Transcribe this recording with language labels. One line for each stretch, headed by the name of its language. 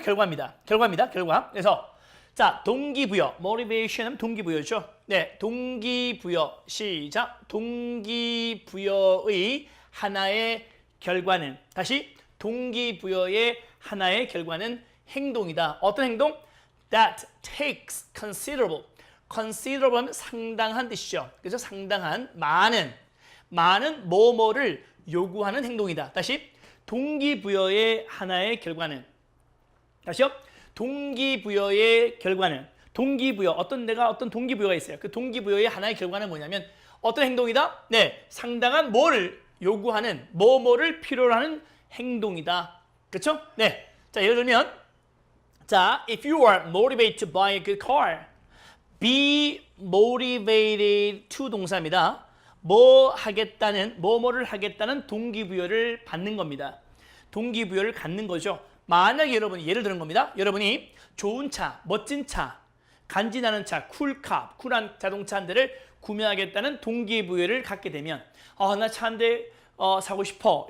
Korean: 결과입니다. 결과. 그래서 자, 동기부여. motivation은 동기부여죠. 네, 동기부여. 시작. 동기부여의 하나의 결과는 다시 동기부여의 하나의 결과는 행동이다. 어떤 행동?
English: That takes considerable.
Korean: considerable은 상당한 뜻이죠. 그래서 상당한 많은 뭐뭐를 요구하는 행동이다. 다시 동기부여의 하나의 결과는 다시요. 동기부여의 결과는 동기부여 내가 어떤 동기부여가 있어요. 그 동기부여의 하나의 결과는 뭐냐면 어떤 행동이다? 네, 상당한 뭐를 요구하는 뭐뭐를 필요로 하는 행동이다. 그렇죠? 네. 자, 예를 들면 자,
English: if you are motivated to
Korean: buy a good car, be motivated to 동사입니다. 뭐뭐를 하겠다는 동기부여를 받는 겁니다. 동기부여를 갖는 거죠. 만약에 여러분이 예를 드는 겁니다. 여러분이 좋은 차, 멋진 차, 간지나는 차, 쿨한 자동차 한 대를 구매하겠다는 동기부여를 갖게 되면 나 차 한 대 사고 싶어.